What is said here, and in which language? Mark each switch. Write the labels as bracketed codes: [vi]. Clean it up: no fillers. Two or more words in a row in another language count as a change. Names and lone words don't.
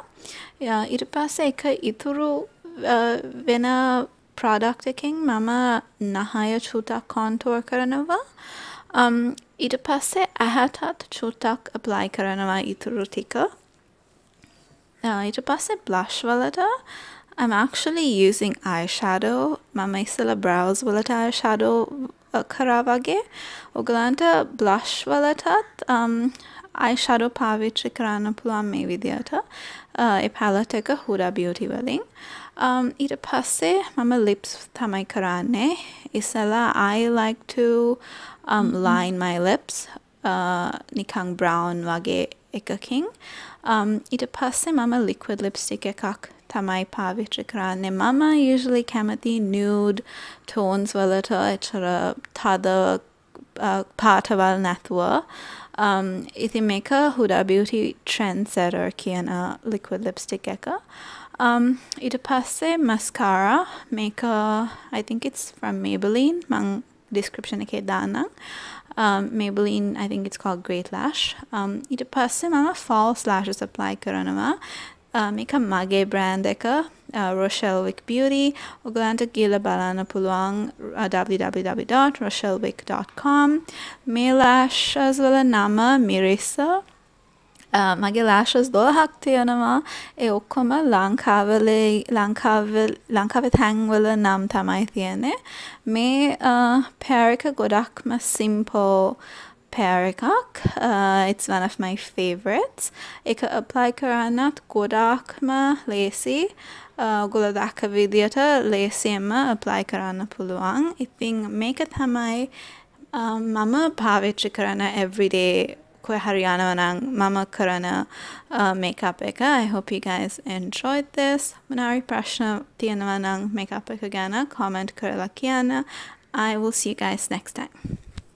[si] ඊට පස්සේ ඒක ඉතුරු වෙන product එකෙන් මම නහය චුට්ටක් contour කරනවා. ඊට පස්සේ ඇහැටත් චුට්ටක් apply කරනවා ඉතුරු ටික. ඊට පස්සේ [en] blush වලට I'm actually using eyeshadow. [si] මම ඉස්සෙල්ලා brows වලට eyeshadow කරා වගේ ඔයගලන්ට blush වලටත් eyeshadow පාවිච්චි කරන්න පුළුවන් මේ විදියට. ඒ palette එක Huda Beauty වලින්. ඊට පස්සේ මම lips තමයි කරන්නේ. [en] ඉස්සෙල්ලා I like to line my lips නිකන් brown [si] වගේ එකකින්. ඊට පස්සේ මම liquid lipstick එකක් තමයි පාවිච්චි කරන්නේ. මම usually කැමති [en] nude tones [si] වලට එච්චර තද පාටවල් නැතුව ඉතින් මේක Huda Beauty Trendsetter කියන [en] liquid lipstick [si] එක. ඊට පස්සේ [en] mascara මේක I think it's from Maybelline. [si] මං description එකේ දාන්නම්. [en] Maybelline, I think it's called Great Lash. [si] ඊට පස්සේ මම [en] false lashes apply [si] කරනවා. මේක මගේ brand එක Rochelle Wick Beauty. ඔයගලන්ට ගිහලා බලන්න පුළුවන් www.rochellewick.com. මේ lashes වල නම Mirissa. මගේ lashes 12ක් තියෙනවා. ඒ ඔක්කොම ලංකාවේ තැන්වල නම් තමයි තියෙන්නේ. මේ pair එක ගොඩක්ම [en] simple pair [si] එකක්. [en] It's one of my favorites. [si] ඒක apply කරන්නත් ගොඩක්ම lazy. ඔයගොල්ලෝ දැක්ක විදියට lazyම apply කරන්න පුළුවන්. ඉතින් මේක තමයි මම පාවිච්චි කරන everyday කොහේ හරි යනවා නම් මම කරන makeup එක. [en] I hope you guys enjoyed this. [si] මොනාරි ප්‍රශ්න තියෙනවා නම් makeup එක ගැන comment කරලා කියන්න. [en] I will see you guys next time.